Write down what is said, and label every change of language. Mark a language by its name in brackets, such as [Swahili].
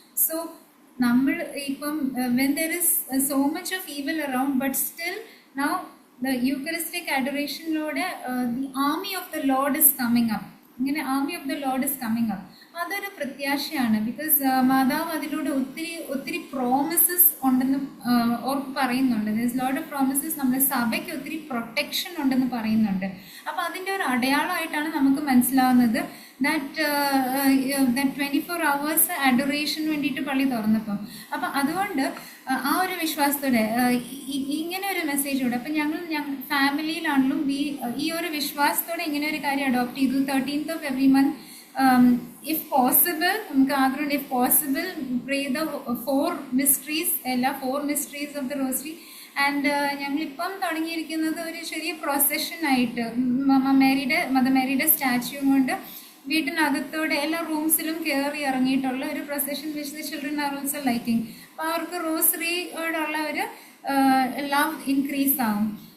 [English] So [Malayalam] നമ്മൾ ഇപ്പം [English] when there is so much of evil around, but still now the Eucharistic adoration-ലൂടെ the army of the Lord is coming up. ഇങ്ങനെ army of the Lord is coming up. [Malayalam] അതൊരു പ്രത്യാശയാണ്. Because മാതാവ് അതിലൂടെ ഒത്തിരി promises ഉണ്ടെന്ന് ഓർക്ക് പറയുന്നുണ്ട്. [English] There's lot of promises. [Malayalam] നമ്മുടെ സഭയ്ക്ക് ഒത്തിരി പ്രൊട്ടക്ഷൻ ഉണ്ടെന്ന് പറയുന്നുണ്ട്. അപ്പോൾ അതിൻ്റെ ഒരു അടയാളമായിട്ടാണ് നമുക്ക് മനസ്സിലാവുന്നത് ദാറ്റ് 24 hours അഡോറേഷന് വേണ്ടിയിട്ട് പള്ളി തുറന്നപ്പം. അപ്പം അതുകൊണ്ട് ആ ഒരു വിശ്വാസത്തോടെ ഇങ്ങനെ ഒരു മെസ്സേജോടെ അപ്പം ഞങ്ങൾ ഫാമിലിയിലാണെങ്കിലും ഈ ഒരു വിശ്വാസത്തോടെ ഇങ്ങനെ ഒരു കാര്യം അഡോപ്റ്റ് ചെയ്തു. [English] 13th of every month if possible, [Malayalam] നമുക്ക് ആഗ്രഹമുണ്ട്, [English] if possible pray the 4 mysteries, എല്ലാ 4 mysteries of the rosary. [Malayalam] And ഞങ്ങളിപ്പം തുടങ്ങിയിരിക്കുന്നത് ഒരു ചെറിയ പ്രൊസഷനായിട്ട് മദർ മേരിയുടെ സ്റ്റാച്യൂ കൊണ്ട് വീട്ടിനകത്തോടെ എല്ലാ റൂംസിലും കയറി ഇറങ്ങിയിട്ടുള്ള ഒരു procession [English] Which the children are also liking. [Malayalam] അപ്പോൾ അവർക്ക് റോസറിയോടുള്ള ഒരു ലവ് ഇൻക്രീസ് ആവും.